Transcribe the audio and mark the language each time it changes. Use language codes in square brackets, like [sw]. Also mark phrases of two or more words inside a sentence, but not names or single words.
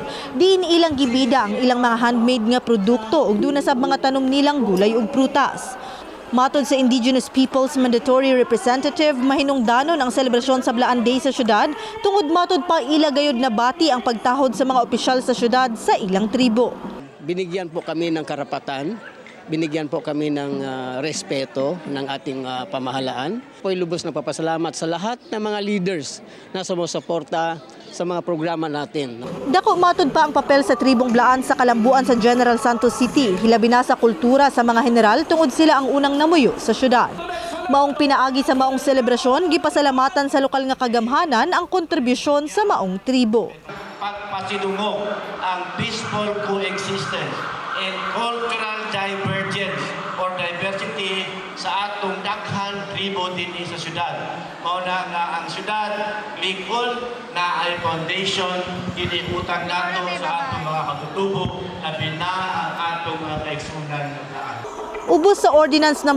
[ceb] Diin ilang gibida ang ilang mga handmade nga produkto ug duna sab mga tanom nilang gulay ug prutas. Matod sa [en] Indigenous Peoples Mandatory Representative, [ceb] mahinungdanon ang selebrasyon sa Blaan Day sa syudad tungod matod pa ila gayud na bati ang pagtahod sa mga opisyal sa syudad sa ilang tribo. [tl] Binigyan po kami ng karapatan. Binigyan po kami ng respeto ng ating pamahalaan. Po'y lubos na papasalamat sa lahat ng mga leaders na sumusuporta sa mga programa natin. [ceb] Dako matod pa ang papel sa tribong Blaan sa kalambuan sa General Santos City, hilabi na sa kultura sa mga general tungod sila ang unang namuyo sa syudad. Maong pinaagi sa maong selebrasyon, gipasalamatan sa lokal nga kagamhanan ang kontribusyon sa maong tribo. Pagpasidungog ang [en] peaceful coexistence and cultural divergence or diversity [ceb] sa atong daghang tribo din sa syudad. Mauna nga ang syudad, likod na ay foundation, iniutang nato sa atong mga katutubo, labi na ang atong mga kaigsunan ng daan. Ubos sa Ordinance No.